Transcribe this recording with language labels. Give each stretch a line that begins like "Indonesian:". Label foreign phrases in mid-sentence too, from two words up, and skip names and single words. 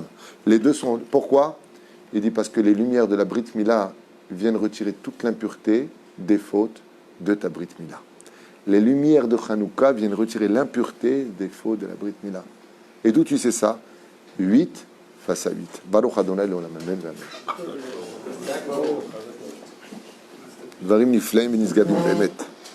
French: Les deux sont. Pourquoi? Il dit parce que les lumières de la Brit Mila viennent retirer toute l'impureté des fautes de ta Brit Mila. Les lumières de Hanouka viennent retirer l'impureté des fautes de la Brit Mila. Et d'où tu sais ça? 8 face à 8.
Hebrew: ברוך ה' לעולם, אמן, אמן. דברים נפלאים ונשגבים באמת.